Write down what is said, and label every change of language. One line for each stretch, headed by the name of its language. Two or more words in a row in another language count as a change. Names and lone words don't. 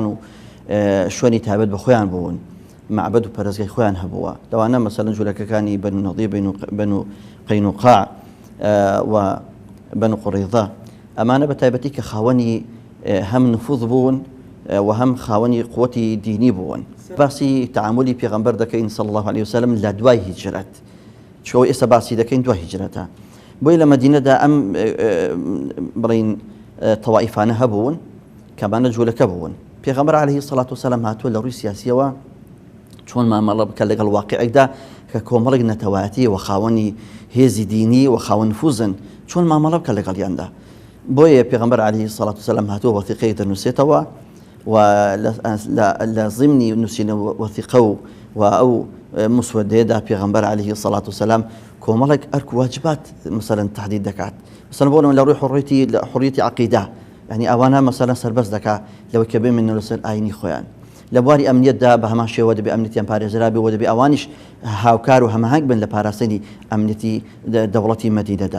Central Kurdish: و شوێنی تایبەت بە خۆیان بوون معبد و پەرستگای خۆیان هەبووە لەوانە مەسەلەن جوولەکەکانی بەنو نەضیر بەنو قەینوقاع و بەنو قوڕیضە ئەمانە بە تایبەتی کە خاوەنی هەم نفوذ بوون و هەم خاوەنی قووەتی دینی بوون باسی تعاملی پێغەمبەر دەکەین
Arabic: صلی الله عليه وسلم
Central Kurdish: لە دوای هیجرەت چۆ ئێستا باسی دەکەین دوای هیجرەتە بۆی لە مەدینەدا ئەم بڵین تەوائیفانە هەبوون کەمانە جوولەکە بوون پێغەمبەر
Arabic: عليه الصلاة والسلام
Central Kurdish: هاتووە لە ڕووی سیاسیەوە چۆن مامەڵە بکە لەگەڵ واقعێکدا کە کۆمەڵێک نەتەوایەتی و خاوەنی هێزی دینی و خاوەن نفوذن چۆن مامەڵە بکە لەگەڵیاندا بۆیە پێغەمبەر
Arabic: عليه الصلاة والسلام
Central Kurdish: هاتووە وەثیقەیەک دەنووسێتەوە و لە ضمنی نووسینە وەثیقە و ئەو مسودەیەدا پێغەمبەر
Arabic: عليه الصلاة والسلام
Central Kurdish: کۆمەڵێک ئەرک
Arabic: واجبات مثلا تحدید
Central Kurdish: دەکات مثلا بۆ لە ڕووی حڕیەتی عەقیدە يعني ئەوانە مەسەلەن سەربەست دەکات لەوەی کە بێمێنە لەسەر ئاینی خۆیان لە بواری ئەمنیەتدا بە هەمان شێوە دەبێ ئەمنیەتیان پارێزرابێ و دەبێ ئەوانیش هاوکار و هەماهنگ بن لە پاراستنی ئەمنیەتی دەوڵەتی مەدینەدا.